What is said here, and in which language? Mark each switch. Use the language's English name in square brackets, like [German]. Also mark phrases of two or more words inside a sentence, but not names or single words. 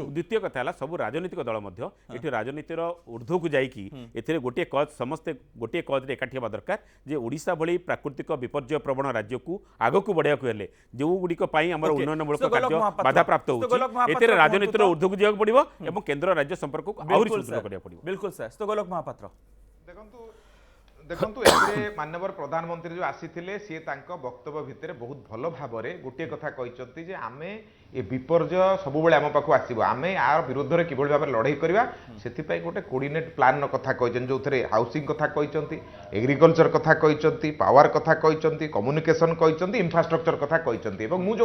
[Odia] ଦ୍ୱିତୀୟ କଥା ହେଲା ସବୁ ରାଜନୈତିକ ଦଳ ମଧ୍ୟ ଏଠି ରାଜନୀତିର ଊର୍ଦ୍ଧ୍ୱକୁ ଯାଇକି ଏଥିରେ ଗୋଟିଏ କଜ୍ ସମସ୍ତେ ଗୋଟିଏ କଜ୍ରେ ଏକାଠି ହେବା ଦରକାର ଯେ ଓଡ଼ିଶା ଭଳି ପ୍ରାକୃତିକ ବିପର୍ଯ୍ୟୟ ପ୍ରବଣ ରାଜ୍ୟକୁ ଆଗକୁ ବଢ଼ାଇବାକୁ ହେଲେ ଯେଉଁଗୁଡ଼ିକ ପାଇଁ ଆମର Okay. ଉନ୍ନୟନମୂଳକ ସୁଗୋଲକ କାର୍ଯ୍ୟ ମହାପାତ୍ର, ବାଧାପ୍ରାପ୍ତ ସୁଗୋଲକ ହେଉଛି ମହାପାତ୍ର ଏଥିରେ କୁହନ୍ତୁ ରାଜନୀତିର ତ। ଊର୍ଦ୍ଧ୍ୱକୁ ଯିବାକୁ ପଡ଼ିବ ଏବଂ କେନ୍ଦ୍ର ରାଜ୍ୟ ସମ୍ପର୍କକୁ ଆହୁରି ସୁଦୃଢ଼ କରିବାକୁ ପଡ଼ିବ [Hindi] बिल्कुल सर तो गोलक महापात्र [Odia] ଦେଖନ୍ତୁ ଦେଖନ୍ତୁ ଏଥିରେ ମାନ୍ୟବର ପ୍ରଧାନମନ୍ତ୍ରୀ ଯେଉଁ ଆସିଥିଲେ ସିଏ ତାଙ୍କ ବକ୍ତବ୍ୟ ଭିତରେ ବହୁତ ଭଲ ଭାବରେ ଗୋଟିଏ କଥା କହିଛନ୍ତି ଯେ ଆମେ ଏ ବିପର୍ଯ୍ୟୟ ସବୁବେଳେ ଆମ ପାଖକୁ ଆସିବ ଆମେ ୟାର ବିରୁଦ୍ଧରେ କିଭଳି ଭାବରେ ଲଢ଼େଇ କରିବା ସେଥିପାଇଁ ଗୋଟେ କୋର୍ଡିନେଟ୍ ପ୍ଲାନ୍ର କଥା କହିଛନ୍ତି ଯେଉଁଥିରେ ହାଉସିଂ କଥା କହିଛନ୍ତି ଏଗ୍ରିକଲଚର କଥା କହିଛନ୍ତି ପାୱାର କଥା କହିଛନ୍ତି କମ୍ୟୁନିକେସନ କହିଛନ୍ତି ଇନଫ୍ରାଷ୍ଟ୍ରକ୍ଚର କଥା କହିଛନ୍ତି ଏବଂ ମୁଁ